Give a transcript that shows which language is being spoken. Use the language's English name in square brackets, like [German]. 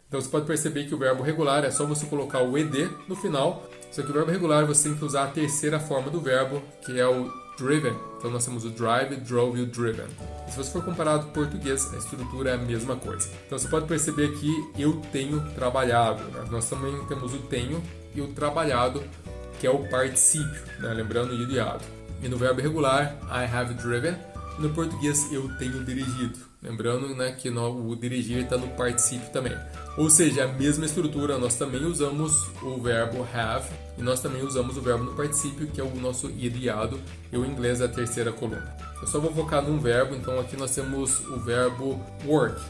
[Portuguese] Então você pode perceber que o verbo regular é só você colocar o ed no final, só que o verbo regular você tem que usar a terceira forma do verbo, que é o driven. Então nós temos o drive, drove e o driven. E se você for comparado com o português, a estrutura é a mesma coisa. Então você pode perceber que eu tenho trabalhado. Nós também temos o tenho e o trabalhado, que é o particípio, lembrando o ido e iado. E no verbo irregular, [English] I have driven. [Portuguese] E no português, eu tenho dirigido. Lembrando que o dirigir está no particípio também. Ou seja, a mesma estrutura, nós também usamos o verbo have e nós também usamos o verbo no particípio, que é o nosso ido e iado, e o inglês é a terceira coluna. Eu só vou focar num verbo, então aqui nós temos o verbo work.